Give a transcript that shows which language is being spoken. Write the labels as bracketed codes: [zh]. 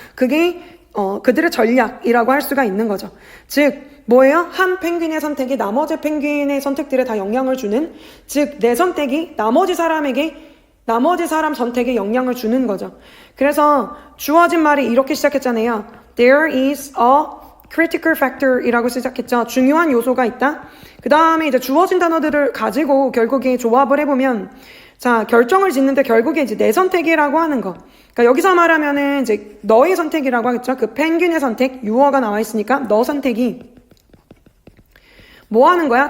[ko] 그게 그들의 전략이라고 할 수가 있는 거죠. 즉 뭐예요? 한 펭귄의 선택이 나머지 펭귄의 선택들에 다 영향을 주는, 즉 내 선택이 나머지 사람 선택에 영향을 주는 거죠. 그래서 주어진 말이 이렇게 시작했잖아요. [en] There is a critical factor 이라고 시작했죠. [ko] 중요한 요소가 있다. 그 다음에 이제 주어진 단어들을 가지고 결국에 조합을 해보면, 자, 결정을 짓는데 결국에 이제 내 선택이라고 하는 거. 그러니까 여기서 말하면은 이제 너의 선택이라고 하겠죠. 그 펭귄의 선택, 유어가 나와 있으니까 너 선택이 뭐 하는 거야?